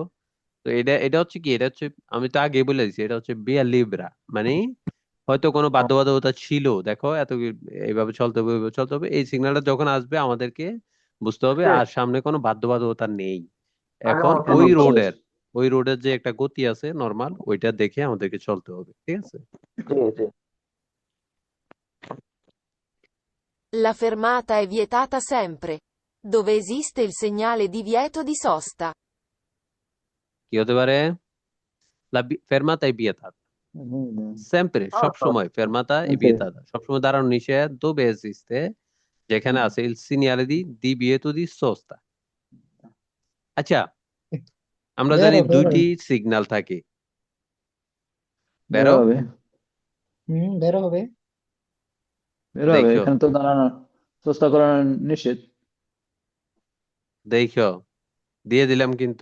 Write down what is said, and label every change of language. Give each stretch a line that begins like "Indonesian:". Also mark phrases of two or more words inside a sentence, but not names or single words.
Bangla: তো এটা হচ্ছে কি, এটা হচ্ছে আমি তো আগে বলে দিচ্ছি, এটা হচ্ছে
Italian: via libera
Bangla: মানে হয়তো কোনো বাধ্যবাধকতা ছিল, দেখো এত এইভাবে চলতে হবে ওইভাবে চলতে হবে, এই সিগন্যালটা যখন আসবে আমাদেরকে বুঝতে হবে আর সামনে কোনো বাধ্যবাধকতা নেই। আগের এখন মতো ওই রোডের যে একটা গতি আছে নর্মাল, ওইটা দেখে আমাদেরকে চলতে হবে, ঠিক আছে। জি, জি।
Italian: La fermata è vietata sempre, dove esiste il segnale divieto di sosta.
Bangla: কি হতে পারে?
Italian: fermata vietata sempre,
Bangla: সব সময়
Italian: fermata vietata
Bangla: সবসময় দাঁড়ানো নিষেধ,
Italian: dove esiste
Bangla: যেখানে আছে
Italian: il segnale di divieto di sosta।
Bangla: আচ্ছা, আমরা জানি বেরো বেরো। দুইটি সিগন্যাল থাকে, বের বেরো হবে। বেরো হবে। বের হবে, দেখো এখানে তো দাঁড়ানো চেষ্টা করানো নিষেধ। দেখো দিয়ে দিলাম কিন্তু।